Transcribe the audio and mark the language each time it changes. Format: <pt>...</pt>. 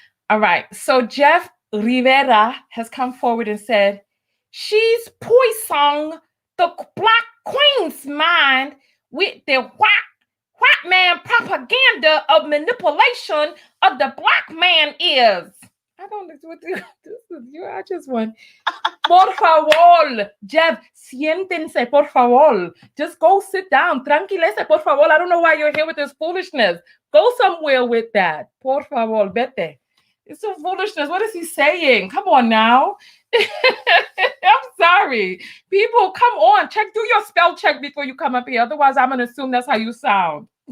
<en>All right. So Jeff Rivera has come forward and said, she's poisoning the Black Queen's mind with the white man propaganda of manipulation of the Black man is. I don't know what this is. I just want.</en> <es>Por favor, Jeff, siéntense, por favor.</es> <en>Just go sit down.</en> <es>Tranquilese, por favor.</es> <en>I don't know why you're here with this foolishness. Go somewhere with that.</en> <es>Por favor, vete.</es> <en>It's so foolishness. What is he saying? Come on now. I'm sorry. People, come on. Do your spell check before you come up here. Otherwise, I'm going to assume that's how you sound.</en>